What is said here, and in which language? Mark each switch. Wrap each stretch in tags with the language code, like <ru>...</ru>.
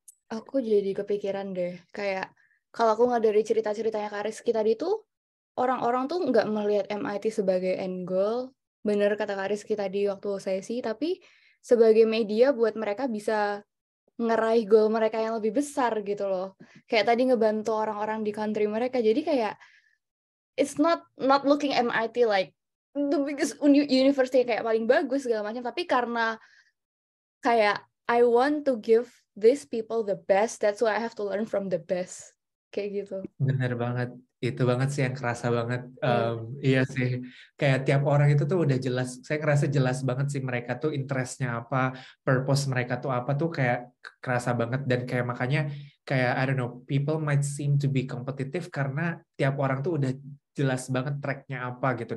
<id>Aku jadi kepikiran deh, kayak kalau aku nggak dari cerita-ceritanya Kak Rizky tadi tuh, orang-orang tuh nggak melihat MIT sebagai end goal, bener kata Kak Rizky tadi waktu sesi, tapi sebagai media buat mereka bisa ngeraih goal mereka yang lebih besar gitu loh. Kayak tadi ngebantu orang-orang di country mereka, jadi kayak</id> <en>it's not looking MIT like the biggest university</en> <id>kayak paling bagus segala macam, tapi karena kayak</id> <en>I want to give these people the best, that's why I have to learn from the best.</en> <id>Kayak gitu. Bener banget. Itu banget sih yang kerasa banget. Iya sih. Kayak tiap orang itu tuh udah jelas. Saya ngerasa jelas banget sih mereka tuh interestnya apa, purpose mereka tuh apa tuh kayak kerasa banget. Dan kayak makanya kayak</id> <en>I don't know, people might seem to be competitive</en> <id>karena tiap orang tuh udah jelas banget tracknya apa gitu.</id>